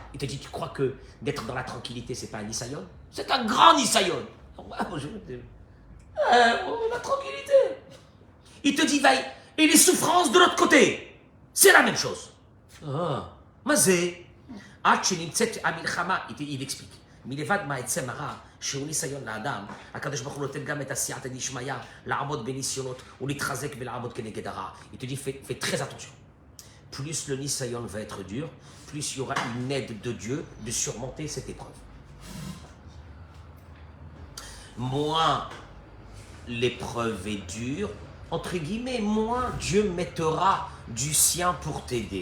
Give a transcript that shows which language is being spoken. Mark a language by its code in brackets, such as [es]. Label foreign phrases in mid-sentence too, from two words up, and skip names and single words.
[fr] Il te dit, tu crois que d'être dans la tranquillité, c'est pas un nisayon? C'est un grand nisayon. La tranquillité. Il te dit, vaille. Et les souffrances de l'autre côté, c'est la même chose. Ah, mazé. Il explique. [he] מלבד מעצם הרע, שהוא ניסיון לאדם, הקדוש ברוך הוא נותן גם את הסייעתא דשמיא לעמוד בניסיונות ולהתחזק ולעמוד כנגד הרע. [fr] Il te dit, fais très attention. Plus le nisayon va être dur, plus il y aura une aide de Dieu de surmonter cette épreuve. Moins l'épreuve est dure, entre guillemets, moins Dieu mettra du sien pour t'aider.